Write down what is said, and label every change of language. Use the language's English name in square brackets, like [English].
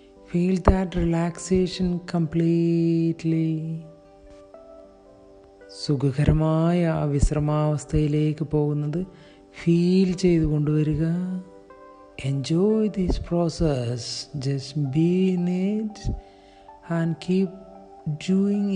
[English] Feel that relaxation completely. [Malayalam] സുഖകരമായ ആ വിശ്രമാവസ്ഥയിലേക്ക് പോകുന്നത് ഫീൽ ചെയ്തു കൊണ്ടുവരിക. [English] Enjoy this process. Just be in it and keep doing.